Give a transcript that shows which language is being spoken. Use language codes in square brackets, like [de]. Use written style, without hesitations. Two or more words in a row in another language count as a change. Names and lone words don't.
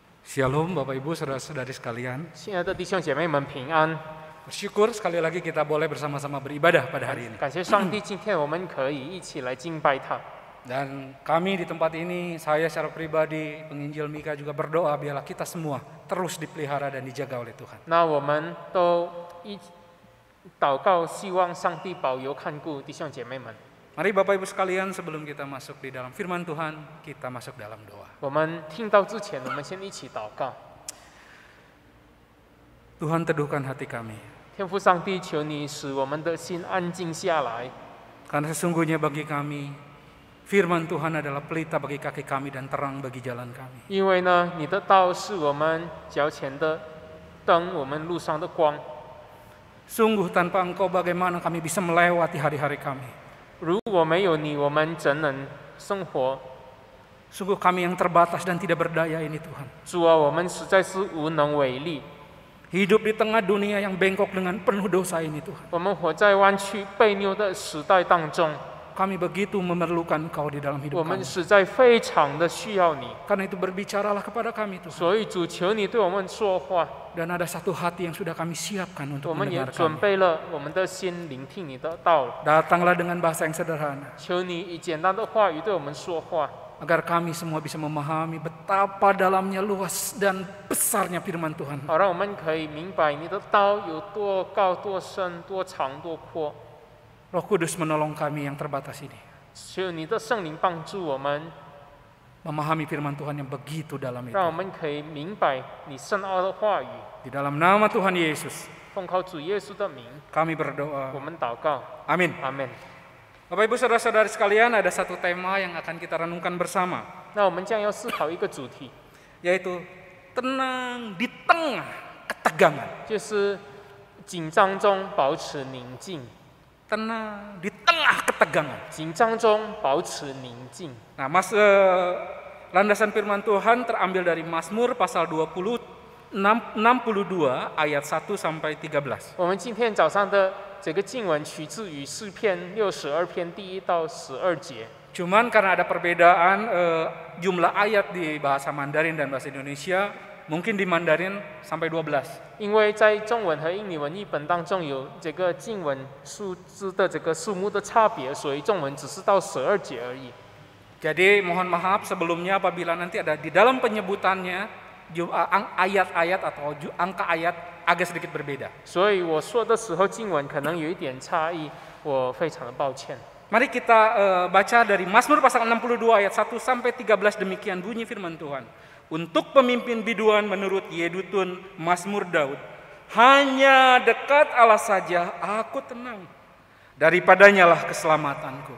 [id] Shalom Bapak Ibu saudara-saudari sekalian. [zh] 亲爱的弟兄姐妹们平安， [id] Bersyukur sekali lagi kita boleh bersama-sama beribadah pada hari ini. [zh] 感谢上帝，今天我们可以一起来敬拜他。 [id] Dan kami di tempat ini, saya secara pribadi, penginjil Mika juga berdoa biarlah kita semua terus dipelihara dan dijaga oleh Tuhan. [zh] 那我们都一祷告，希望上帝保佑看顾弟兄姐妹们。 [id] Mari Bapak Ibu sekalian, sebelum kita masuk di dalam firman Tuhan, kita masuk dalam doa. [zh] 我们听到之前，我们先一起祷告。 [id] Tuhan teduhkan hati kami, [zh] 天父上帝，求你使我们的心安静下来， [id] karena sesungguhnya bagi kami, firman Tuhan adalah pelita bagi kaki kami dan terang bagi jalan kami. [zh] 因为呢，你的道是我们脚前的灯，我们路上的光。 [id] Sungguh tanpa Engkau bagaimana kami bisa melewati hari-hari kami. [zh] 如果没有你，我们怎能生活？ [id] Sungguh kami yang terbatas dan tidak berdaya ini Tuhan. [zh] 主啊，我们实在是无能为力。 [id] Hidup di tengah dunia yang bengkok dengan penuh dosa ini Tuhan. [zh] 我们活在弯曲悖谬的时代当中， [id] Kami begitu memerlukan Engkau di dalam [zh] 我 [id] hidup [zh] 们 [id] kami. [zh] 实在非常的需要你。 [id] Karena itu berbicaralah kepada kami Tuhan. [zh] 所以主，求你对我们说话。 [id] Dan ada satu hati yang sudah kami siapkan [zh] 我 [id] untuk [zh] 们也 [id] mendengar [zh] 准 [id] kami. [zh] 备了我们的心，聆听你的道。 [id] Datanglah dengan bahasa yang sederhana. [zh] 求你以简单的话语对我们说话， [id] Agar kami semua bisa memahami betapa dalamnya luas dan besarnya firman Tuhan. [zh] 好让我们可以明白你的道有多高、多深、多长、多阔。 [id] Roh Kudus menolong kami yang terbatas ini. [zh] 求你的圣灵帮助我们， [id] Memahami firman Tuhan yang begitu dalam itu. [zh] 让我们可以明白你深奥的话语。 [id] Di dalam nama Tuhan Yesus, [zh] 奉靠主耶稣的名， [id] kami [zh] 我 [id] berdoa. [zh] 们祷告， [id] Amin. [zh] 阿门。 [id] Bapak Ibu saudara-saudari sekalian, ada satu tema yang akan kita renungkan bersama, [zh] 那我们将要思考一个主题， [id] yaitu tenang di tengah ketegangan. [zh] 就是紧张中保持宁静， [id] Tenang di tengah ketegangan. [zh] 紧张中保持宁静。 [id] Nah, landasan firman Tuhan terambil dari Mazmur pasal 62 ayat 1 sampai 13. [zh] 我们今天早上的这个经文取自于诗篇62篇第1到12节。 [id] Cuman karena ada perbedaan jumlah ayat di bahasa Mandarin dan bahasa Indonesia, mungkin di Mandarin sampai 12. [zh] 因为在中文和印尼文译本当中有这个经文数字的这个数目的差别，所以中文只是到12节而已。 [id] Jadi mohon maaf sebelumnya apabila nanti ada di dalam penyebutannya ayat-ayat atau angka ayat agak sedikit berbeda. [zh] 所以我说的时候经文可能有一点差异，我非常的抱歉。 [id] Mari kita baca dari Mazmur pasal 62 ayat 1 sampai 13, demikian bunyi firman Tuhan. Untuk pemimpin biduan menurut Yedutun Mazmur Daud, hanya dekat Allah saja aku tenang, daripadanya lah keselamatanku.